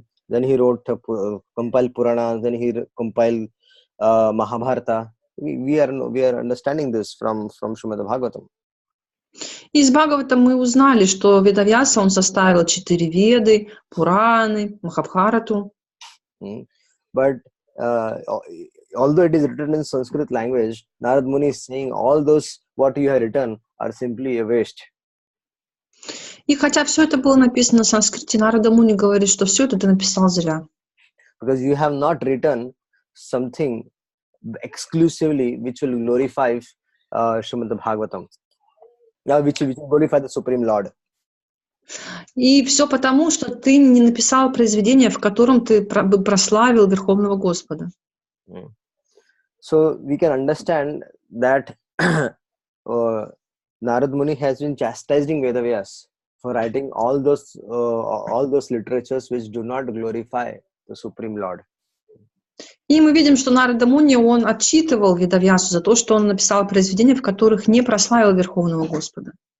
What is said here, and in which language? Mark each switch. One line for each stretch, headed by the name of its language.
English: Then he wrote compiled Puranas. Then he compiled Mahabharata. We are understanding this from Srimad Bhagavatam.
Russian: Из Бхагаватам мы узнали, что Ведавьяса он составил 4 Веды, Пураны, Махабхарату.
English: But although it is written in Sanskrit language, Narad Muni is saying all those what you have written are simply a waste.
Russian: И хотя все это было написано на санскрите, Нарада Муни говорит, что все это ты написал зря.
English: Because you have not written something exclusively which will glorify Srimad Bhagavatam, which will glorify the Supreme Lord.
Russian: И все потому, что ты не написал произведение, в котором ты бы прославил Верховного Господа. Mm.
English: So we can understand that Narad Muni has been chastising Vedavyas for writing all those literatures which do not glorify the Supreme Lord.
Russian: И мы видим, что Нарада Муни, он отчитывал Ведавьясу за то, что он написал произведения, в которых не прославил Верховного Господа.